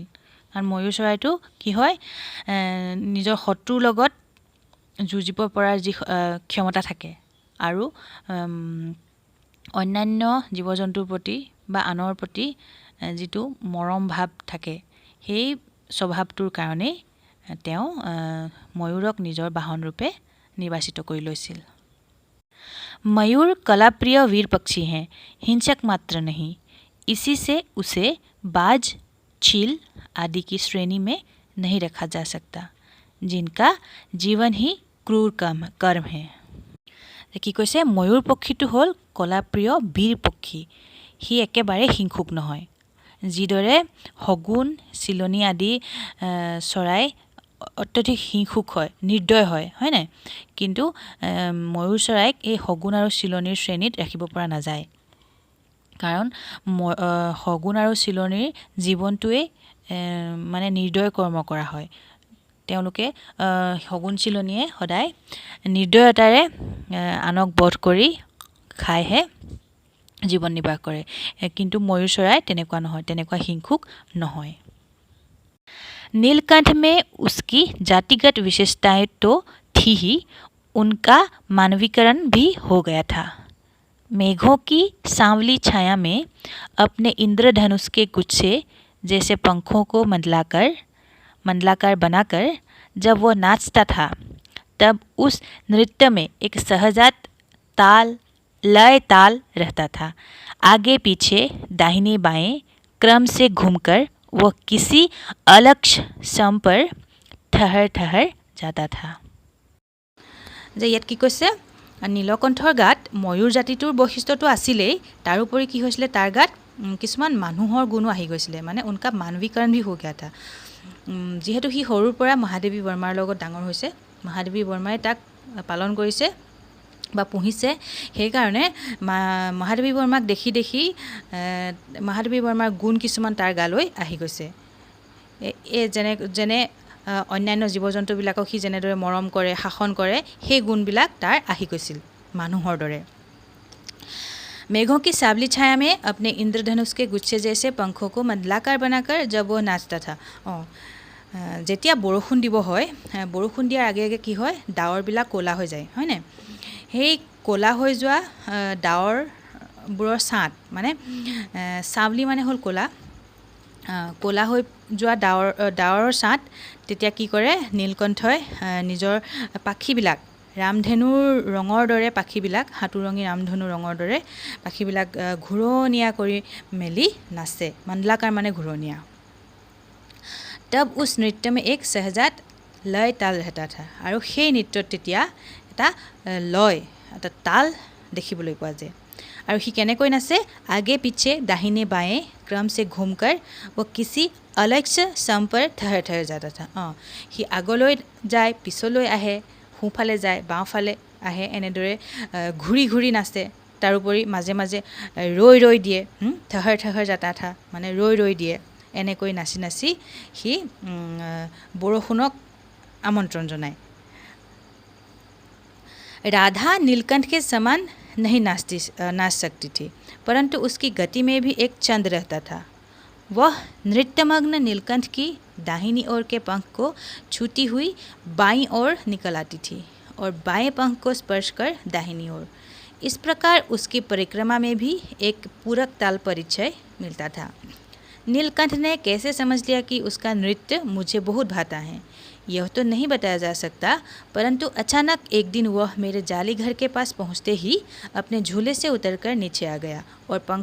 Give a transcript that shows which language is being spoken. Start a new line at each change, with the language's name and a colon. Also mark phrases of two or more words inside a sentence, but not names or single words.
Assamese: কাৰণ ময়ূৰ চৰাইটো কি হয়, নিজৰ শত্ৰুৰ লগত যুঁজিব পৰাৰ যি ক্ষমতা থাকে আৰু অন্যান্য জীৱ জন্তুৰ প্ৰতি বা আনৰ প্ৰতি যিটো মৰম ভাৱ থাকে, সেই স্বভাৱটোৰ কাৰণেই তেওঁ ময়ূৰক নিজৰ বাহন ৰূপে নিৰ্বাচিত কৰি লৈছিল।
Hindi: मयूर कलाप्रिय वीर पक्षी हैं, हिंसक मात्र नहीं। इसी से उसे बाज, चील आदि की श्रेणी में नहीं रखा जा सकता, जिनका जीवन ही क्रूर कर्म है।
Assamese: কি কৈছে, ময়ূৰ পক্ষীটো হ'ল কলাপ্ৰিয় বীৰ পক্ষী, সি একেবাৰে হিংসুক নহয়। যিদৰে শগুন, চিলনী আদি চৰাই অত্যধিক হিংসুক হয়, নিৰ্দয় হয়, হয় নাই, কিন্তু ময়ূৰ চৰাইক এই শগুন আৰু চিলনীৰ শ্ৰেণীত ৰাখিব পৰা নাযায়, কাৰণ শগুন আৰু চিলনীৰ জীৱনটোৱেই মানে নিৰ্দয় কৰ্ম কৰা হয়। তেওঁলোকে শগুন চিলনীয়ে সদায় নিৰ্দয়তাৰে আনক বধ কৰি খাইহে জীৱন নিৰ্বাহ কৰে, কিন্তু ময়ূৰ চৰাই তেনেকুৱা নহয়, তেনেকুৱা হিংসুক নহয়।
Hindi: नीलकंठ में उसकी जातिगत विशेषताएं तो थी ही, उनका मानवीकरण भी हो गया था। मेघों की सांवली छाया में अपने इंद्रधनुष के गुच्छे जैसे पंखों को मंडलाकार बनाकर जब वो नाचता था, तब उस नृत्य में एक सहजात लय ताल रहता था। आगे पीछे दाहिने बाएं क्रम से घूमकर वह किसी अलक्ष्य सम पर ठहर जाता था।
Assamese: যে ইয়াত কি কৈছে, নীলকণ্ঠৰ গাত ময়ূৰ জাতিটোৰ বৈশিষ্ট্যটো আছিলেই, তাৰোপৰি কি হৈছিলে, তাৰ গাত কিছুমান মানুহৰ গুণো আহি গৈছিলে, মানে
Hindi: उनका मानवीकरण भी हो गया था।
Assamese: যিহেতু সি সৰুৰ পৰা মহাদেৱী বৰ্মাৰ লগত ডাঙৰ হৈছে, মহাদেৱী বৰ্মাই তাক পালন কৰিছে বা পুহিছে, সেইকাৰণে মহাদেৱী বৰ্মাক দেখি দেখি মহাদেৱী বৰ্মাৰ গুণ কিছুমান তাৰ গালৈ আহি গৈছে। যেনে অন্যান্য জীৱ জন্তুবিলাকক সি যেনেদৰে মৰম কৰে শাসন কৰে সেই গুণবিলাক তাৰ আহি গৈছিল মানুহৰ দৰে
Hindi: मेघों की सावली छाया में अपने इंद्रधनुष के गुच्छे जैसे पंखों को मंडलाकार बनाकर जब वो नाचता था
Assamese: যেতিয়া বৰষুণ দিব হয় বৰষুণ দিয়াৰ আগে আগে কি হয় ডাৱৰবিলাক ক'লা হৈ যায় হয়নে সেই ক'লা হৈ যোৱা ডাৱৰবোৰৰ ছাট মানে সাৱলি মানে হ'ল ক'লা হৈ যোৱা ডাৱৰৰ ছাট তেতিয়া কি কৰে নীলকণ্ঠই নিজৰ পাখিবিলাক ৰামধেনুৰ ৰঙৰ দৰে পাখিবিলাক হাতুৰঙী ৰামধেনুৰ ৰঙৰ দৰে পাখিবিলাক ঘূৰণীয়া কৰি মেলি নাচে মণ্ডলাকাৰ মানে ঘূৰণীয়া
Hindi: तब उस नृत्य में एक सहजात लय ताल रहता था
Assamese: আৰু সেই নৃত্যত তেতিয়া এটা লয় এটা তাল দেখিবলৈ পোৱা যায় আৰু সি কেনেকৈ নাচে
Hindi: आगे पीछे दाहिने बाएं क्रम से घूमकर वो किसी अलक्ष्य सम पर ठहर ठहर जाता था
Assamese: সি আগলৈ যায় পিছলৈ আহে সোঁফালে যায় বাওঁফালে আহে এনেদৰে ঘূৰি ঘূৰি নাচে তাৰোপৰি মাজে মাজে ৰৈ দিয়ে
Hindi: ठहर ठहर जाता था
Assamese: মানে ৰৈ দিয়ে এনেকৈ নাচি নাচি সি বৰষুণক আমন্ত্ৰণ জনায়
Hindi: राधा नीलकंठ के समान नहीं नाच सकती थी परंतु उसकी गति में भी एक चंद रहता था वह नृत्यमग्न नीलकंठ की दाहिनी ओर के पंख को छूती हुई बाईं ओर निकल आती थी और बाएं पंख को स्पर्श कर दाहिनी ओर इस प्रकार उसकी परिक्रमा में भी एक पूरक ताल परिचय मिलता था नीलकंठ ने कैसे समझ लिया कि उसका नृत्य मुझे बहुत भाता है यह तो नहीं बताया जा सकता परंतु अचानक एक दिन वह मेरे जाली घर के पास पहुंचते ही अपने झूले से उतरकर नीचे आ गया और